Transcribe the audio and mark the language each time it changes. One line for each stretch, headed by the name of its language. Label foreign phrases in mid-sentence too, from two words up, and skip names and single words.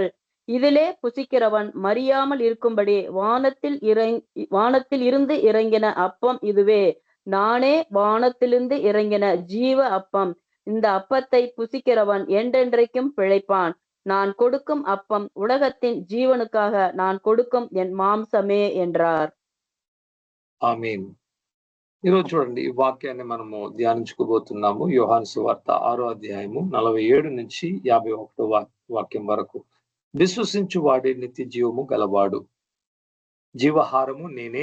Tamil: இதிலே புசிக்கிறவன் மறியாமல் இருக்கும்படி வானத்தில் இருந்து இறங்கின அப்பம் இதுவே. நானே வானத்திலிருந்து இறங்கின ஜீவ அப்பம். இந்த அப்பத்தை புசிக்கிறவன் என்றென்றைக்கும் பிழைப்பான். நான் கொடுக்கும் அப்பம் உலகத்தின் జీవనుக்காக நான் கொடுக்கும் என் மாம்சமே என்றார்.
Telugu: ఆమేన్. ఈరోజు చూడండి, ఈ వాక్యాన్ని మనము ధ్యానించుకోబోతున్నాము. యోహాను సువార్త 6వ అధ్యాయము 47 నుంచి 51వ వాక్యం వరకు. విశ్వసించు వాడే నిత్య జీవము గలవాడు. జీవహారము నేనే.